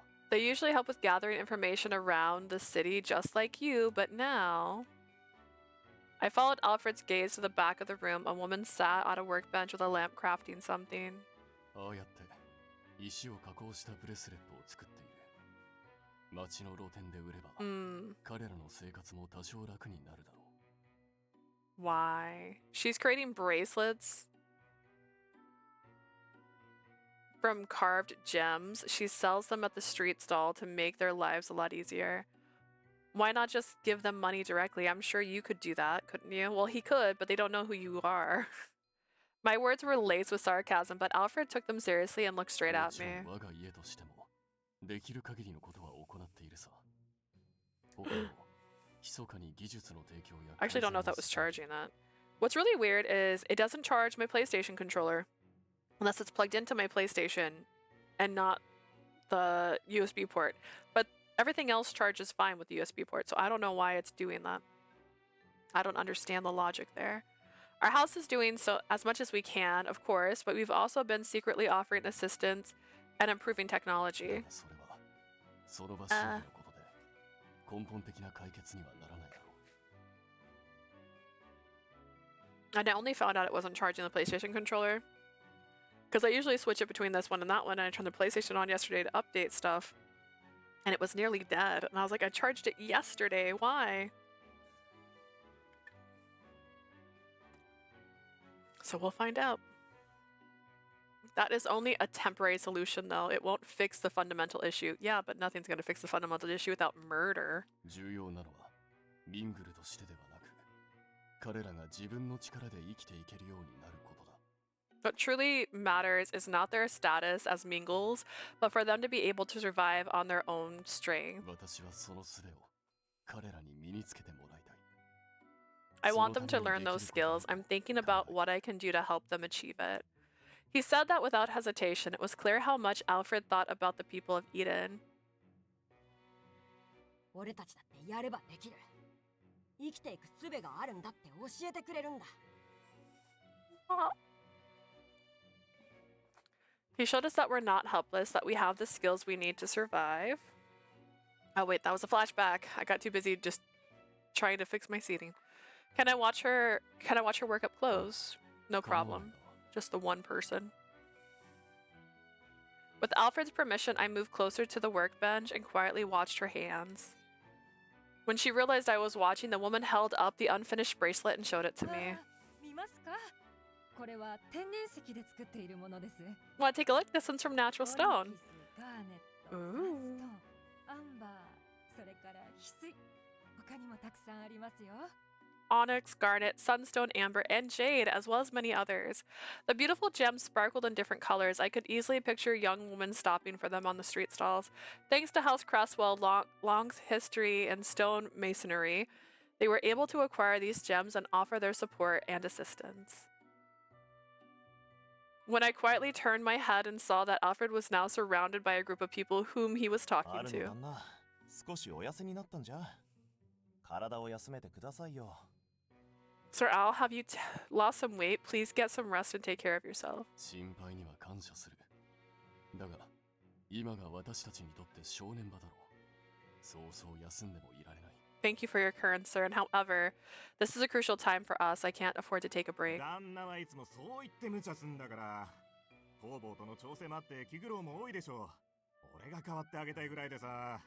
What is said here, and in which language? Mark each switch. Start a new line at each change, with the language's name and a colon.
English: They usually help with gathering information around the city just like you, but now... I followed Alfred's gaze to the back of the room. A woman sat on a workbench with a lamp crafting something.
Japanese: ああやって石を加工したブレスレットを作っている。街の露店で売れば、彼らの生活も多少楽になるだろう。
English: Why? She's creating bracelets from carved gems. She sells them at the street stall to make their lives a lot easier. Why not just give them money directly? I'm sure you could do that, couldn't you? Well, he could, but they don't know who you are. My words were laced with sarcasm, but Alfred took them seriously and looked straight at me.
Japanese: 我が家としてもできる限りのことは行っているさ。他にも密かに技術の提供や
English: I actually don't know if that was charging that. What's really weird is it doesn't charge my PlayStation controller unless it's plugged into my PlayStation and not the USB port. But everything else charges fine with the USB port, so I don't know why it's doing that. I don't understand the logic there. Our house is doing so as much as we can, of course, but we've also been secretly offering assistance and improving technology.
Japanese: その場所のことで根本的な解決にはならないだろう。
English: And I only found out it wasn't charging the PlayStation controller because I usually switch it between this one and that one, and I turned the PlayStation on yesterday to update stuff and it was nearly dead, and I was like, I charged it yesterday, why? So we'll find out. That is only a temporary solution, though. It won't fix the fundamental issue. Yeah, but nothing's going to fix the fundamental issue without murder.
Japanese: 重要なのはミングルとしてではなく、彼らが自分の力で生きていけるようになることだ。
English: What truly matters is not their status as Mingles, but for them to be able to survive on their own strength.
Japanese: 私はその術を彼らに身につけてもらいたい。
English: I want them to learn those skills. I'm thinking about what I can do to help them achieve it. He said that without hesitation. It was clear how much Alfred thought about the people of Eden.
Japanese: 俺たちだってやればできる。生きていく術があるんだって教えてくれるんだ。
English: He showed us that we're not helpless, that we have the skills we need to survive. Oh wait, that was a flashback. I got too busy just trying to fix my seating. Can I watch her work up close? No problem. Just the one person. With Alfred's permission, I moved closer to the workbench and quietly watched her hands. When she realized I was watching, the woman held up the unfinished bracelet and showed it to me.
Japanese: 見ますか？これは天然石で作っているものです。
English: Want to take a look? This one's from natural stone.
Japanese: オニキス、ガーネット、サンストーン、アンバー、それから翡翠。他にもたくさんありますよ。
English: Onyx, garnet, sunstone, amber, and jade, as well as many others. The beautiful gems sparkled in different colors. I could easily picture young women stopping for them on the street stalls. Thanks to House Creswell Long's history in stone masonry, they were able to acquire these gems and offer their support and assistance. When I quietly turned my head and saw that Alfred was now surrounded by a group of people whom he was talking to.
Japanese: 少しお痩せになったんじゃ。体を休めてくださいよ。
English: Sir Al, have you lost some weight? Please get some rest and take care of yourself.
Japanese: 心配には感謝する。だが、今が私たちにとって正念場だろう。そうそう休んでもいられない。
English: Thank you for your concern. However, this is a crucial time for us. I can't afford to take a break.
Japanese: 旦那はいつもそう言って無茶すんだから。方々との調整もあって気苦労も多いでしょう。俺が代わってあげたいぐらいでさ。